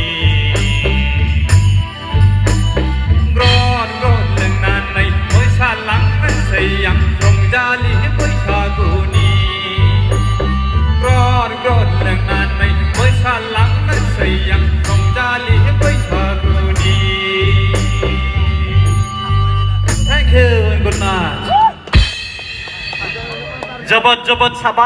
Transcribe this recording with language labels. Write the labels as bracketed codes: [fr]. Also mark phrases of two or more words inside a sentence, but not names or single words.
[brx] ग्रर ग्रर लोंनानै मोसालांनोसै आं रंजालि बैसागुनि ग्रर ग्रर लोंनानै मोसालांनोसै आं रंजालि बैसागुनि [en] Thank you and good night. [brx] जोबोद जोबोद साबाय